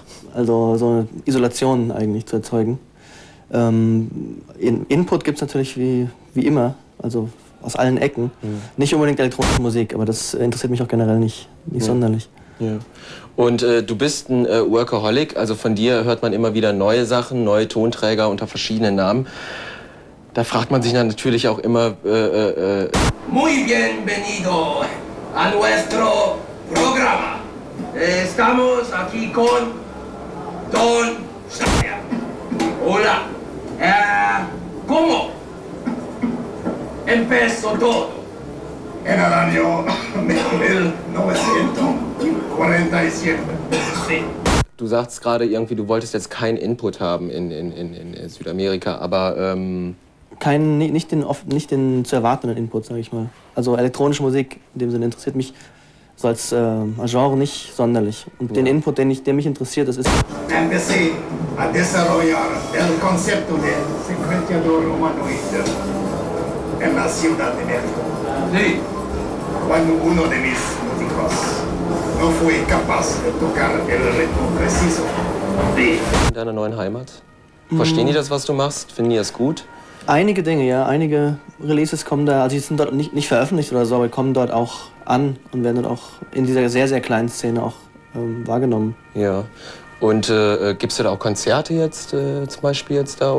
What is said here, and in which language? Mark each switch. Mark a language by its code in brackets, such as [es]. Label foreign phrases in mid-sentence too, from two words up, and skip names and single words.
[de] Also so eine Isolation eigentlich zu erzeugen. Input gibt es natürlich wie immer, also aus allen Ecken. Nicht unbedingt elektronische Musik, aber das interessiert mich auch generell nicht sonderlich. Ja. Und du bist ein Workaholic, also von dir hört man immer wieder neue Sachen, neue Tonträger unter verschiedenen Namen. Da fragt man sich dann natürlich auch immer... [es] Muy bienvenido a nuestro programa. Estamos aquí con Don Saya. Hola. ¿Cómo empezó todo? En el año 1947. Sí. [de] Du sagst gerade irgendwie, du wolltest jetzt keinen Input haben in Südamerika, aber... Nicht den zu erwartenden Input, sage ich mal. Also elektronische Musik in dem Sinne interessiert mich so als Genre nicht sonderlich. Und den Input, der mich interessiert, das ist... [es] Empecé a desarrollar el concepto del secuenciador humanoide en la Ciudad de México. Sí. Cuando uno de mis músicos no fue capaz de tocar el ritmo preciso. Sí. [de] In deiner neuen Heimat? Verstehen die das, was du machst? Finden die das gut? Einige Dinge, ja. Einige Releases kommen da, also die sind dort nicht veröffentlicht oder so, aber kommen dort auch an und werden dort auch in dieser sehr, sehr kleinen Szene auch wahrgenommen. Ja. Und gibst du da auch Konzerte jetzt zum Beispiel jetzt da?